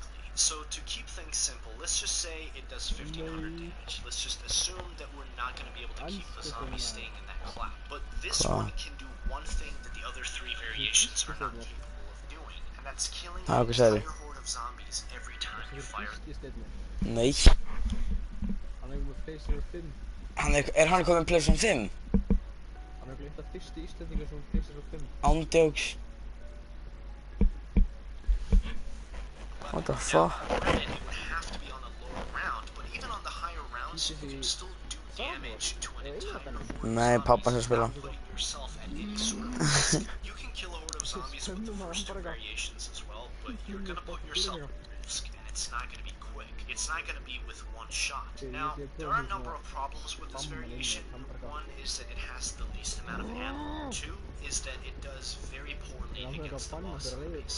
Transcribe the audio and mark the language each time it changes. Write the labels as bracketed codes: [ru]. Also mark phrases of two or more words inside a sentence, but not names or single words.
[en] So to keep things simple, let's just say it does 1500 damage. Let's just assume that we're not going to be able to keep the zombie staying in that cloud. But this one can do one thing that the other three variations are not capable of doing, and that's killing an entire horde of zombies every time you fire. [is] Nei. Hann er með PlayStation 5. Hann komin PlayStation 5? Hann er eitthvað fyrsti Íslendingur sem PlayStation 5. Ándjóks. [en] What the fuck? Granted, it would have to be on a lower round, but even on the higher rounds, you can still do damage to an entire horde [is] Nei, pappa sem spila. [en] putting yourself at any sort of risk. You can kill a horde of zombies with the first two variations as well, but you're gonna put yourself at risk, and it's not gonna be quick. It's not gonna be with one shot. Now, there are a number of problems with this variation. One is that it has the least amount of ammo. Two is that it does very poorly against the boss zombies.